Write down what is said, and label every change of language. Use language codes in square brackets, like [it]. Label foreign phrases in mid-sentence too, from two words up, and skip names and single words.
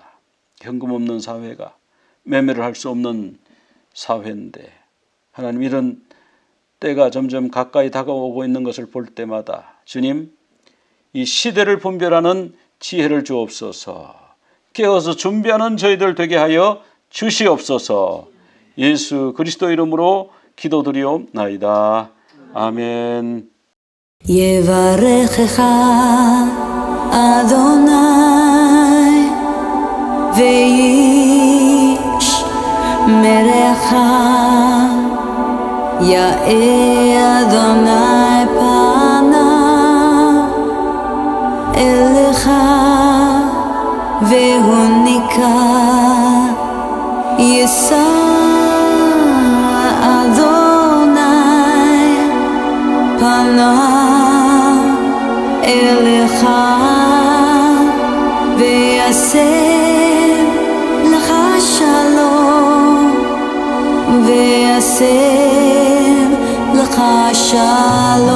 [ko] 현금 없는 사회가 매매를 할 수 없는 사회인데, 하나님, 이런 때가 점점 가까이 다가오고 있는 것을 볼 때마다 주님, 이 시대를 분별하는 지혜를 주옵소서. 깨어서 준비하는 저희들 되게 하여 주시옵소서. 예수 그리스도 이름으로 기도드리옵나이다. 아멘. [he] יברכך אדוני וישמרך, יאר אדוני פניו אליך והוניקה, יישא אדוני פניו אליך ויעשה לך שלום, ויעשה לך שלום.